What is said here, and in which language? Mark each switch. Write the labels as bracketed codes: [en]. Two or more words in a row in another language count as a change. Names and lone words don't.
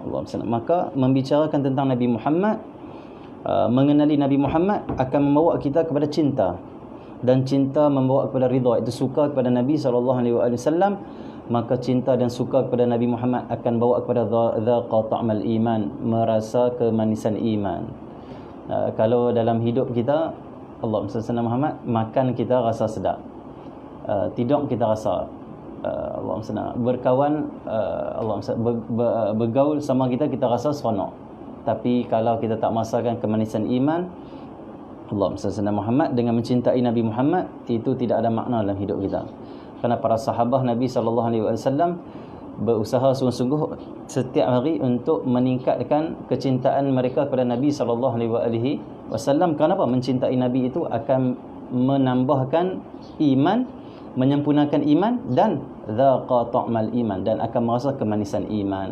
[ms] Maka membicarakan tentang Nabi Muhammad, mengenali Nabi Muhammad akan membawa kita kepada cinta, dan cinta membawa kepada ridha, itu suka kepada Nabi SAW. Maka cinta dan suka kepada Nabi Muhammad akan bawa kepada [ar] ذاق طعم الإيمان, [ms] merasa kemanisan iman. Kalau dalam hidup kita, [ar] اللهم صل على محمد, [ms] makan kita rasa sedap, tidur kita rasa, [ar] اللهم صل, berkawan, اللهم صل, [ms] bergaul sama kita rasa seronok. Tapi kalau kita tak merasakan kemanisan iman, [ar] اللهم صل على محمد, [ms] dengan mencintai Nabi Muhammad, itu tidak ada makna dalam hidup kita. Kerana para sahabat Nabi SAW berusaha sungguh-sungguh setiap hari untuk meningkatkan kecintaan mereka kepada Nabi SAW. Kenapa? Mencintai Nabi itu akan menambahkan iman, menyempurnakan iman, dan [ar] ذاق طعم الإيمان, [ms] dan akan merasa kemanisan iman.